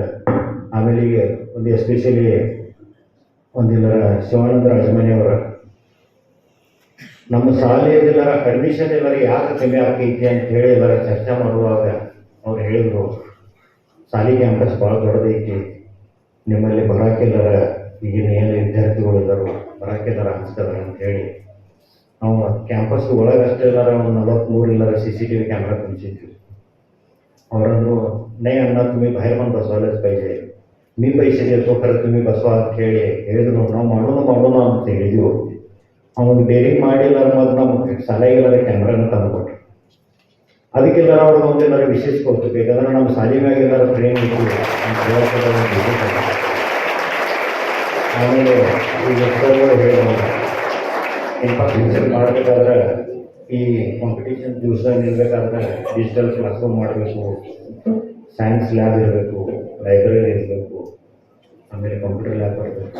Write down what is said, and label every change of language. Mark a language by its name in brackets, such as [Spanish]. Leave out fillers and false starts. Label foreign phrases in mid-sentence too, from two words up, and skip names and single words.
[Kannada] ಆಮೇಲೆ ಈಗ ಒಂದು ಎಸ್ಪೆಷಲಿ ಒಂದಿಲ್ಲರ ಶಿವಾನಂದ ರಾಜಮನಿ ಅವರ ನಮ್ಮ ಶಾಲೆಯಲ್ಲೆಲ್ಲರ ಅಡ್ಮಿಷನ್ ಎಲ್ಲರ ಯಾಕೆ ಕಮ್ಮಿ ಆಗೈತಿ ಅಂತ ಹೇಳಿ ಎಲ್ಲರ ಚರ್ಚೆ ಮಾಡುವಾಗ ಅವ್ರು ಹೇಳಿದ್ರು, ಶಾಲೆ ಕ್ಯಾಂಪಸ್ ಭಾಳ ದೊಡ್ಡದೈತಿ, ನಿಮ್ಮಲ್ಲಿ ಬರಾಕೆಲ್ಲರ ಈಗಿನ ಏನು ವಿದ್ಯಾರ್ಥಿಗಳೆಲ್ಲರೂ ಬರಾಕೆಲ್ಲರ ಅನಿಸ್ತದಾರ ಅಂತ ಹೇಳಿ ನಾವು ಕ್ಯಾಂಪಸ್ ಒಳಗಷ್ಟೇ ಎಲ್ಲರ ಒಂದು 43 ಎಲ್ಲರ [Marathi] CCTV कॅमेरा तुमची [Kannada] ಅವರಂದ್ರು [Marathi] नाही अण्णा तुम्ही बाहेर पण बसवायलाच पाहिजे, मी पैसे देतो खरं तुम्ही बसवा [Kannada] ಅಂತ ಹೇಳಿ ಹೇಳಿದ್ರು. ನಾವು ಮಾಡೋಣ ಅಂತ ಹೇಳಿದ್ವಿ. ಅವ್ನು ಬೇರಿಂಗ್ ಮಾಡಿ ಎಲ್ಲರ ಮತ್ತು ನಮ್ಮ ಶಾಲೆಗೆಲ್ಲರ ಕ್ಯಾಮ್ರಾನ ತಂದುಕೊಟ್ರು. ಅದಕ್ಕೆಲ್ಲರ ಅವ್ರಿಗೆ ಒಂದೆಲ್ಲರ ವಿಶೇಷ ಕೊಡ್ತು. ಬೇಕಾದ್ರೆ ನಮ್ಮ ಶಾಲೆ ಮ್ಯಾಗ ಎಲ್ಲರ ಫ್ರೇಮ್ ಇತ್ತು ಅಂತ ಹೇಳೋಕೆ. ಆಮೇಲೆ ಈಗ ಹೇಳಿದ್ರು ಇನ್ಫ್ರಾಸ್ಟ್ರಕ್ಚರ್ ಮಾಡಬೇಕಾದ್ರೆ ಈ ಕಾಂಪಿಟೇಷನ್ ದಿವಸ ನಿಲ್ಬೇಕಾದ್ರೆ [English] digital class room [Kannada] ಮಾಡಬೇಕು, [English] science lab [Kannada] ಇರಬೇಕು, ಲೈಬ್ರರಿ ಇರಬೇಕು, ಆಮೇಲೆ [English] computer lab [Kannada] ಬರಬೇಕು.